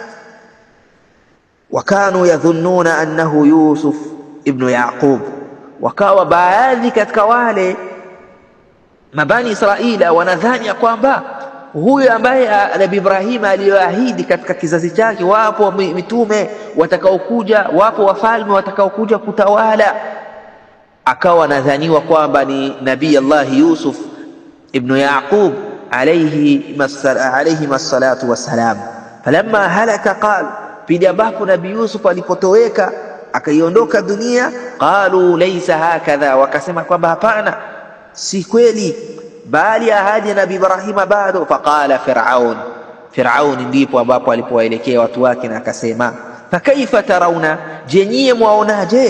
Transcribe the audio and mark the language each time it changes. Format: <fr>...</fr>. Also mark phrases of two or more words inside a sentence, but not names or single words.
<ar>وكانوا يظنون أنه يوسف بن يعقوب,</ar> <sw>wakawa baadhi katika wale mabani Israila wanadhani kwamba huyu ambaye Nabii Ibrahim aliyoahidi katika kizazi chake, wapo mitume watakaokuja, wapo wafalme watakaokuja kutawala, akawa nadhaniwa kwamba ni Nabii Allah Yusuf ibn Yaqub</sw> <ar>عليه الصلاة والسلام. فلما هلك قال,</ar> <sw>pindi ambapo Nabii Yusuf alipotoweka akaiondoka dunia,</sw> <ar>قالوا ليس هكذا,</ar> <sw>wakasema kwamba hapana, si kweli, bali ahadi ya Nabii Ibrahim bado.</sw> <ar>فقال فرعون</ar> <sw>ndipo ambapo alipowaelekea watu wake na akasema</sw> <ar>فكيف ترون,</ar> <sw>je nyie mwaonaje?</sw>